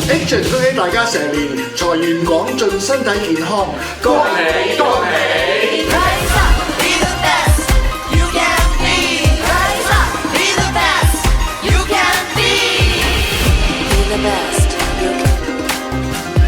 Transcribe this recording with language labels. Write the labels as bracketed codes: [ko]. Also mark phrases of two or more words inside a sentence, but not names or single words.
[en] Congratulations， [yue] 恭喜大家成年財源廣進，身體健康，恭喜恭喜！ [en] Rise up, be the best you can be. Rise up, be the best you can be. Be the best you can be.